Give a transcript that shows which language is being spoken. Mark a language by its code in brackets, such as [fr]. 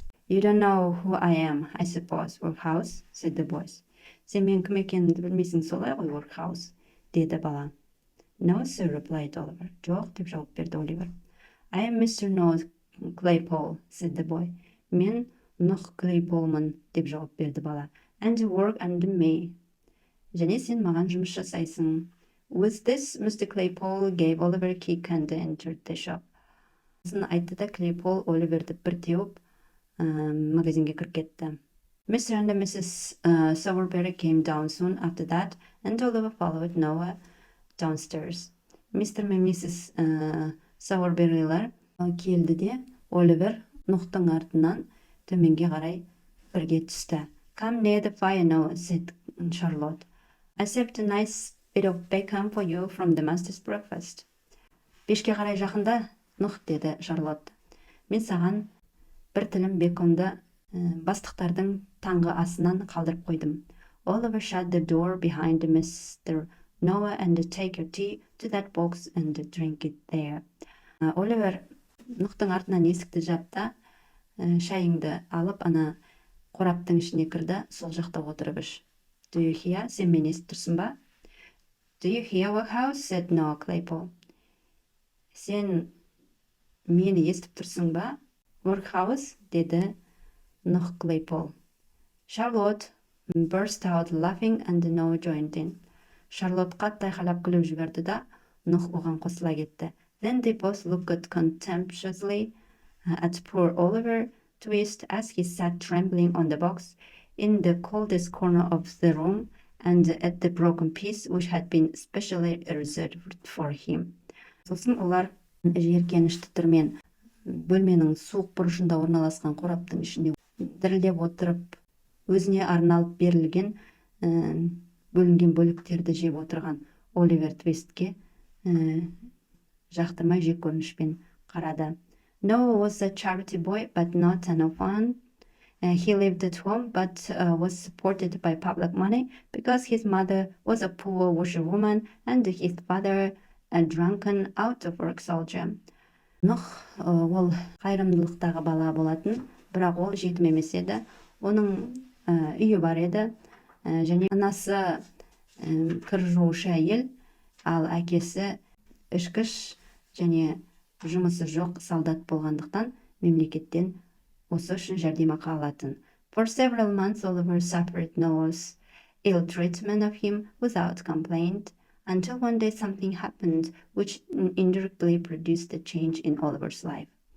[en] You don't know who I am, I suppose, workhouse, said the voice. [kk] Сен мен кім екенімді білмейсің, солай ғой, workhouse, деді бала. [en] No, sir, replied Oliver. [kk] Жоқ, деп жауап берді Оливер. [en] I am Mr. Noah Claypole, said the boy. [kk] Мен Нұх Клейполмын, деп жауап берді бала. [en] And you work under me. [kk] Және сен маған жұмыс жасайсың. [en] With this, Mr. Claypole gave Oliver a kick and entered the shop. [kk] Сосын айтты да Клейпол Оливерді бір теуіп магазинге кіріп кетті. [en] Mr. and Mrs. Sowerberry came down soon after that, and Oliver followed Noah downstairs. Mr. and Mrs. [kk] Sowerberrylер келді де, Оливер Нұхтың артынан төменге қарай бірге түсті. [en] Come near the fire, Noah, said Charlotte. I saved a nice bit of bacon for you from the master's breakfast. [kk] Пешке қарай жақында, Нұх, деді Шарлотт. Мен саған бір тілім беконды Бастықтардың таңғы асынан қалдырып қойдым. [en] Oliver shut the door behind Mr. Noah and take your tea to that box and drink it there. [kk] Оливер Нұқтың артынан есікті жапты, шайыңды алып, ана қораптың ішіне кірді, сол жақта отырып іш. [en] Do you hear? [kk] Сен мені естіп тұрсың ба? [en] Do you hear workhouse? Said Noah Claypole. [kk] Сен мені естіп тұрсың ба? Workhouse, деді Нұх Клейпол. [en] Charlotte burst out laughing and Noah joined in. [kk] Шарлотт қатты айқайлап күліп жіберді да, Нұх оған қосыла кетті. [en] Then they both looked contemptuously at poor Oliver Twist as he sat trembling on the box in the coldest corner of the room and at the broken piece which had been specially reserved for him. [kk] Сосын олар жиіркенішті түрмен бөлменің суық бұрышында орналасқан қораптың ішінде дірілдеп отырып, өзіне арналып берілген бөлінген бөліктерді жеп отырған Оливер Твистке жақтырмай жек көрінішпен қарады. [en] Noah was a charity boy, but not an orphan. He lived at home, but was supported by public money because his mother was a poor washerwoman and his father a drunken out-of-work soldier. [kk] Нұх ол қайырымдылықтағы бала болатын, бірақ ол жетім емес еді. Оның үйі бар еді, және анасы кір жуушы әйел, ал әкесі ішкіш және жұмысы жоқ солдат болғандықтан мемлекеттен осы үшін жәрдемақы алатын. [en] For several months, Oliver suffered Noah's ill treatment of him without complaint, until one day something happened which indirectly produced a change in Oliver's life.